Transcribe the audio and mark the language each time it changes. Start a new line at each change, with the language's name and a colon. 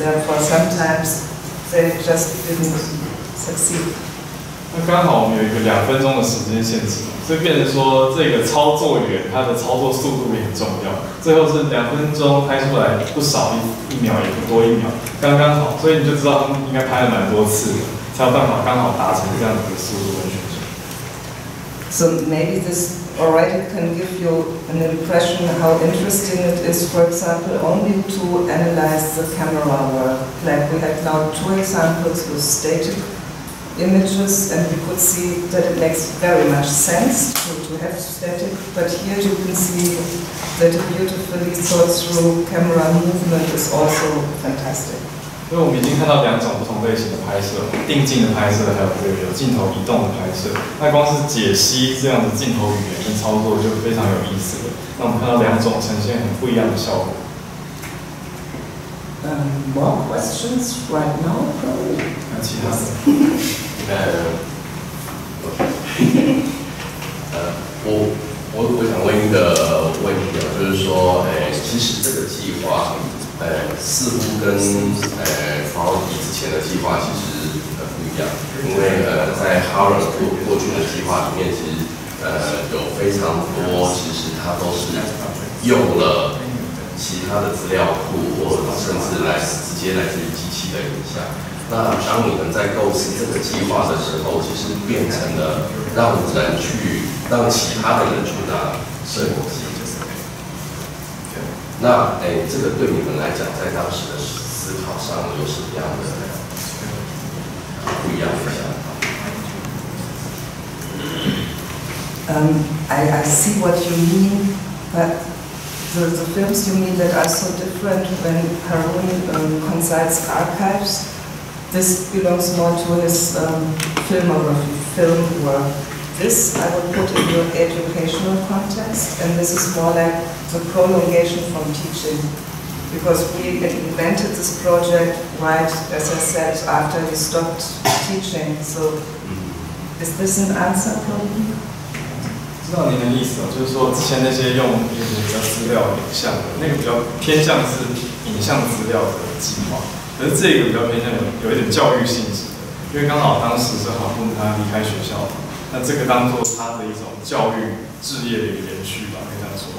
English: Therefore, sometimes they just didn't succeed.
Chinese: 那刚好我们有一个2分钟的时间限制，所以变成说这个操作员他的操作速度也很重要。最后是2分钟拍出来不少1秒，也不多1秒，刚刚好。所以你就知道他们应该拍了蛮多次，才有办法刚好达成这样子的速度跟水准。
English: So maybe this already can give you an impression how interesting it is, for example, only to analyze the camera work. Like we had now 2 examples with static images, and we could see that it makes very much sense to have static, but here you can see that a beautifully thought through camera movement is also fantastic.
Chinese: 所以我们已经看到2种不同类型的拍摄，定镜的拍摄，还有这个有镜头移动的拍摄。那光是解析这样的镜头语言跟操作就非常有意思了。那我们看到2种呈现很不一样的效果。
English: More questions right now, probably.
Chinese: 那其他的？我想问一个问题啊，就是说，其实这个计划，似乎跟Fraudy之前的计划其实不一样，因为在 Harvard 过去的计划里面，其实有非常多，其实它都是用了其他的资料库，或者甚至直接来自于机器的影像。那当你们在构思这个计划的时候，其实变成了让其他的人去拿摄影机。那这个对你们来讲，在当时的思考上有什么样的不一样的想法？
English: I see what you mean, but the films you mean that are so different when Harun consults archives, this belongs more to his filmography, film work. This I would put in your educational context, and this is more like the prolongation from teaching, because we invented this project right, as I said, after he stopped teaching. So, is this an answer probably?
Chinese: 知道您的意思哦，就是说之前那些用一些比较资料影像的那个比较偏向是影像资料的计划，可是这个比较偏向有一点教育性质的，因为刚好当时是哈布他离开学校。那这个当做他的一种教育事业的一个延续吧，可以这样说。